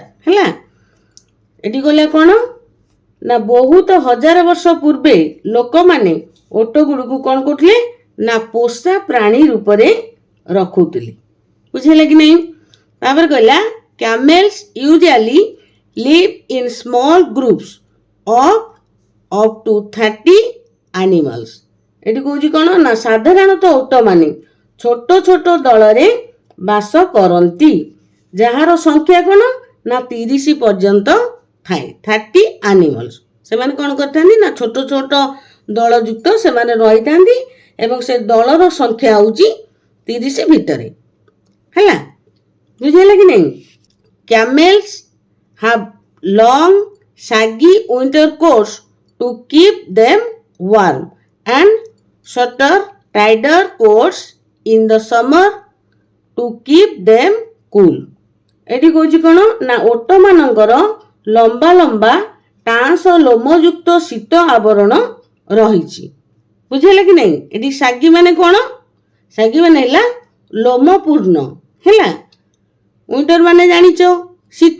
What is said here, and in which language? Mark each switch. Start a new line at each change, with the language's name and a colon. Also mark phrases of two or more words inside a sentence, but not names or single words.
Odia: ହେଲା, ଏଠି ଗଲା କ'ଣ ନା ବହୁତ 1000 ବର୍ଷ ପୂର୍ବେ ଲୋକମାନେ ଓଟ ଗୁଡ଼ିକୁ କ'ଣ କରୁଥିଲେ ନା ପୋଷା ପ୍ରାଣୀ ରୂପରେ ରଖୁଥିଲେ। ବୁଝିହେଲା କି ନାହିଁ? ତାପରେ କହିଲା
English: camels usually live in small groups of up to 30 animals.
Odia: ଏଠି କହୁଛି କ'ଣ ନା ସାଧାରଣତଃ ଓଟମାନେ ଛୋଟ ଛୋଟ ଦଳରେ ବାସ କରନ୍ତି, ଯାହାର ସଂଖ୍ୟା କ'ଣ ନା 30 ପର୍ଯ୍ୟନ୍ତ ଥାଏ।
English: 30 animals।
Odia: ସେମାନେ କ'ଣ କରିଥାନ୍ତି ନା ଛୋଟ ଛୋଟ ଦଳଯୁକ୍ତ ସେମାନେ ରହିଥାନ୍ତି ଏବଂ ସେ ଦଳର ସଂଖ୍ୟା ହେଉଛି 30 ଭିତରେ। ହେଲା, ବୁଝିହେଲା କି ନାହିଁ?
English: କ୍ୟାମେଲ୍ସ have long saggy winter coats to keep them warm and shorter tighter coats in the summer to keep them cool.
Odia: ଏଠି କହୁଛି କ'ଣ ନା ଓଟ ମାନଙ୍କର ଲମ୍ବା ଲମ୍ବା ଟାଁସ ଲୋମଯୁକ୍ତ ଶୀତ ଆବରଣ ରହିଛି। ବୁଝିହେଲା କି ନାହିଁ? ଏଠି ଶାଗି ମାନେ କ'ଣ? ଶାଗି ମାନେ ହେଲା ଲୋମପୂର୍ଣ୍ଣ। ହେଲା, ୱିଣ୍ଟର ମାନେ ଜାଣିଛ ଶୀତ।